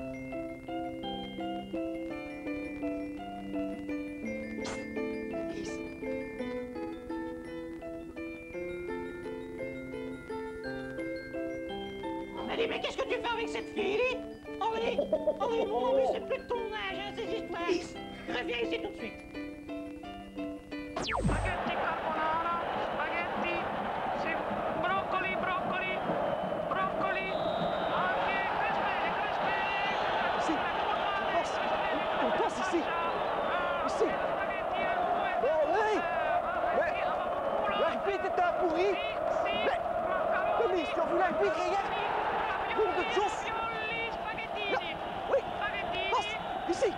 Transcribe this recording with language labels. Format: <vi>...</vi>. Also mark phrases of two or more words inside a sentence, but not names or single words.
<fr>Allez, mais qu'est-ce que tu fais avec cette fille? Allez, allez, mon ami, c'est plus de ton âge, hein, ces histoires. Reviens ici tout de suite.</fr> <it>Spaghetti carbonara, spaghetti, broccoli, broccoli, broccoli, anche crespelle.</it> <fr>Ici, on passe ici. Ici. L'arbitre est un pourri. Mais, Denis, tu as vu l'arbitre hier? Pour de chose. Oui, passe, ici.</fr>